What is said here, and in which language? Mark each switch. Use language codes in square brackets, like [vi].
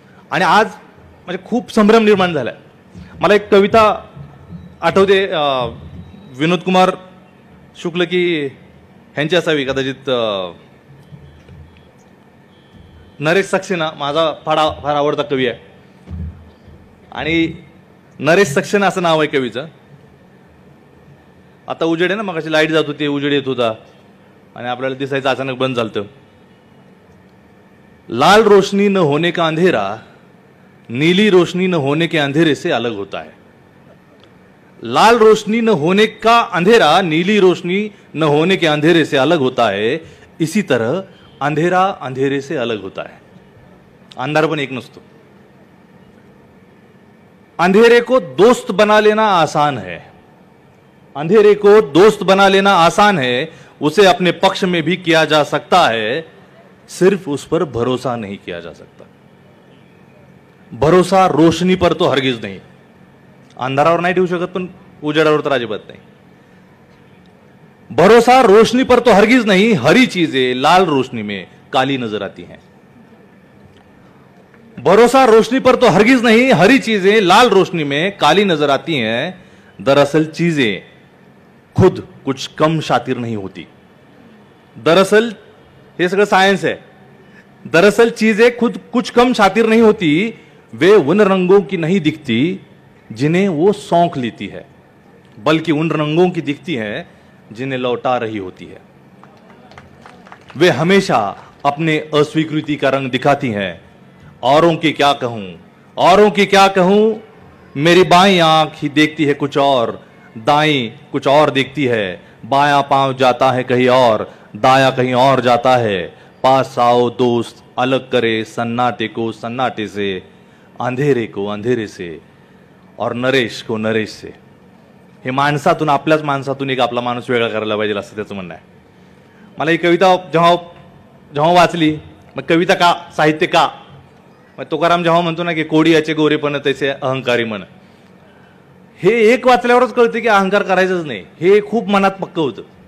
[mr] आणि आज म्हणजे खूप संभ्रम निर्माण झालाय. मला एक कविता आठवते, विनोद कुमार शुक्ल की ह्यांची असावी कदाचित, नरेश सक्सेना माझा फार आवडता कवी आहे. आणि नरेश सक्सेना असं नाव आहे कवीचं. आता उजेड आहे ना, मग अशी लाईट जात होती, उजेड येत होता आणि आपल्याला दिसायचं अचानक बंद झालं. [hi] लाल रोशनी न होने का अंधेरा नीली रोशनी न होने के अंधेरे से अलग होता है. लाल रोशनी न होने का अंधेरा नीली रोशनी न होने के अंधेरे से अलग होता है. इसी तरह अंधेरा अंधेरे से अलग होता है. [mr] अंधार पण एक नसतो. [hi] अंधेरे को दोस्त बना लेना आसान है. अंधेरे को दोस्त बना लेना आसान है. उसे अपने पक्ष में भी किया जा सकता है. सिर्फ उस पर भरोसा नहीं किया जा सकता. भरोसा रोशनी पर तो हरगिज नहीं. [mr] अंधारावर नाही ठेवू शकत, पण उजेडावर तर अजिबात नाही. [hi] भरोसा रोशनी पर तो हरगिज नहीं. हरी चीजें लाल रोशनी में काली नजर आती हैं. भरोसा रोशनी पर तो हरगिज नहीं, हरी चीजें लाल रोशनी में काली नजर आती हैं, दरअसल चीजें खुद कुछ कम शातिर नहीं होती। दरअसल [mr] हे सगळं [hi] सायन्स है। दरअसल चीजें खुद कुछ कम शातिर नहीं होती, वे उन रंगों की नहीं दिखती जिन्हें वो सौंख लेती है, बल्कि उन रंगों की दिखती है जिन्हें लौटा रही होती है। वे हमेशा अपने अस्वीकृति का रंग दिखाती हैं। औरों की क्या कहूं, औरों की क्या कहूं, मेरी बाईं आंख ही देखती है कुछ और, दाईं कुछ और देखती है, बायां पांव जाता है कहीं और, दायां कहीं और जाता है। पास आओ दोस्त, अलग करे सन्नाटे को सन्नाटे से, अंधेरे को अंधेरे से और नरेश को नरेश से। [mr] हे माणसातून, आपल्याच माणसातून एक आपला माणूस वेगळा करायला पाहिजे असं त्याचं म्हणणं आहे। मला ही कविता जेव्हा जेव्हा वाचली, मग कविता का, साहित्य का, मग तुकाराम जेव्हा म्हणतो ना की कोडी याचे गोरेपण तैसे अहंकारी मन, हे एक वाचल्यावरच कळते की अहंकार करायचंच नाही, हे खूप मनात पक्क होतं।